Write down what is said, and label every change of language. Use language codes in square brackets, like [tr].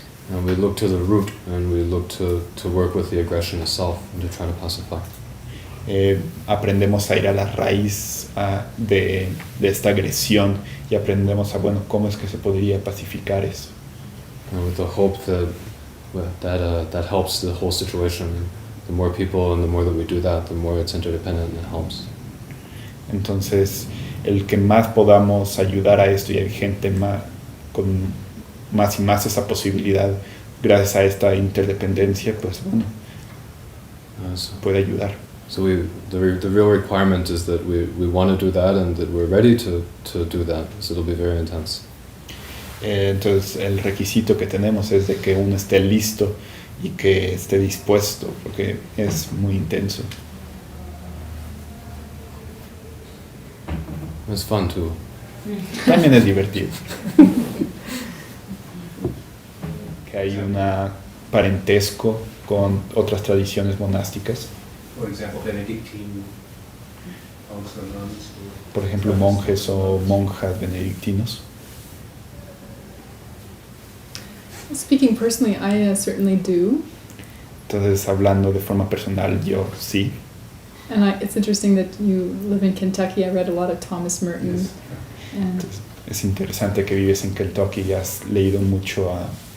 [en] And we look to the root and we look to work with the aggression itself and to try to pacify. [es] Aprendemos a ir a la raíz de esta agresión y aprendemos cómo es que se podría pacificar eso. [en] And with the hope that helps the whole situation. The more people and the more that we do that, the more it's interdependent and it helps. [es] Entonces, el que más podamos ayudar a esto y hay gente con más y más esa posibilidad gracias a esta interdependencia, pues puede ayudar. [en] So the real requirement is that we want to do that and that we're ready to do that. So it'll be very intense. [es] Entonces el requisito que tenemos es de que uno esté listo y que esté dispuesto, porque es muy intenso. [en] It's fun too. [es] También es divertido. Que hay un parentesco con otras tradiciones monásticas. [en] For example, Benedictine monks or nuns. [es] Por ejemplo, monjes o monjas benedictinos. [en] Speaking personally, I certainly do. [es] Entonces, hablando de forma personal, yo sí. [en] And it's interesting that you live in Kentucky. I read a lot of Thomas Merton. Yes. And [es] Entonces, es interesante que vives en Kentucky y has leído mucho a